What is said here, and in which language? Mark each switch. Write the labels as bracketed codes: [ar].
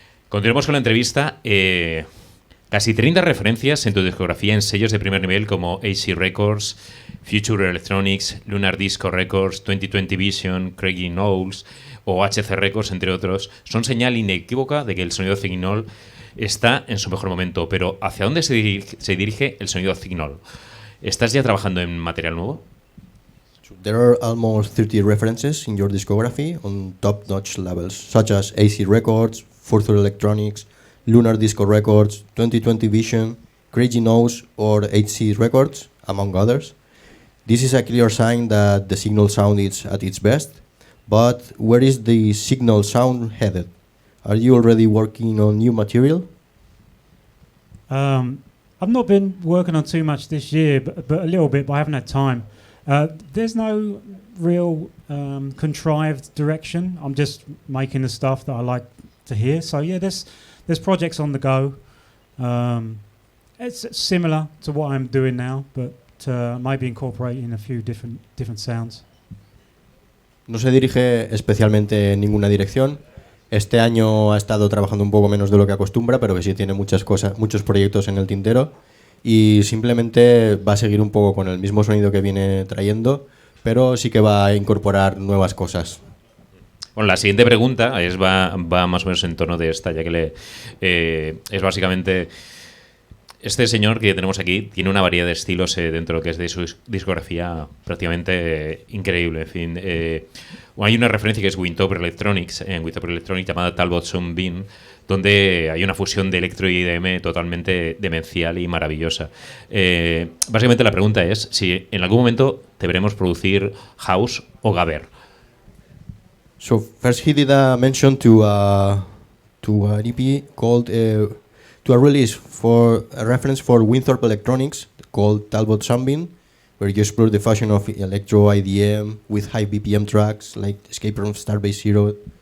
[es] Continuemos con la entrevista. Casi 30 referencias en tu discografía en sellos de primer nivel como AC Records, Future Electronics, Lunar Disco Records, 2020 Vision, Craigie Knowles o HC Records, entre otros, son señal inequívoca de que el sonido Cignol está en su mejor momento. Pero ¿hacia dónde se dirige el sonido Cignol? ¿Estás ya trabajando en material nuevo? [en] There are almost 30 references in your discography on top-notch levels, such as AC Records, Future Electronics, Lunar Disco Records, 2020 Vision, Craigie Knowles or HC Records, among others. This is a clear sign that the Cignol sound is at its best, but where is the Cignol sound headed? Are you already working on new material? I've not been working on too much this year, but a little bit, but I haven't had time. There's no real contrived direction. I'm just making the stuff that I like to hear. So yeah, there's projects on the go. It's similar to what I'm doing now, but maybe incorporating a few different sounds. [es] No se dirige especialmente en ninguna dirección. Este año ha estado trabajando un poco menos de lo que acostumbra, pero que sí tiene muchas cosas, muchos proyectos en el tintero y simplemente va a seguir un poco con el mismo sonido que viene trayendo, pero sí que va a incorporar nuevas cosas. Bueno, la siguiente pregunta va más o menos en tono de esta, ya que es básicamente... Este señor que tenemos aquí tiene una variedad de estilos dentro de lo que es de su discografía prácticamente increíble. En fin, hay una referencia que es Winthrop Electronics, llamada Talbot Sunbeam, donde hay una fusión de electro y IDM totalmente demencial y maravillosa. Básicamente la pregunta es si en algún momento te veremos producir house o gabber. [en] So first he did a mention to an EP called to a release for a reference for Winthrop Electronics called Talbot Sunbeam, where you explore the fusion of electro IDM with high BPM tracks like Escape from Starbase Zero.